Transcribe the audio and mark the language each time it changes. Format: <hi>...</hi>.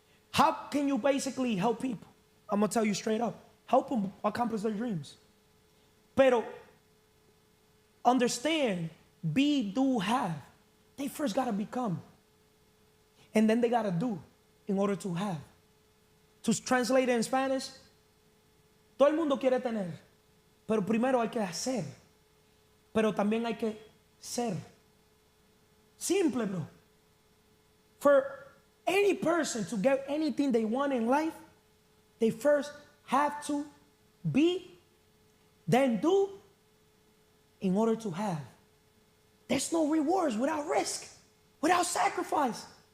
<en>How can you basically help people? I'm gonna tell you straight up. Help them accomplish their dreams.</en> <es>Pero</es> <en>understand, be, do, have. They first gotta become. And then they gotta do in order to have. To translate it in Spanish,</en> <es>todo el mundo quiere tener, pero primero hay que hacer. Pero también hay que ser.</es> <en>Simple, bro. For any person to get anything they want in life, they first have to be, then do, in order to have. There's no rewards without risk, without sacrifice.</en>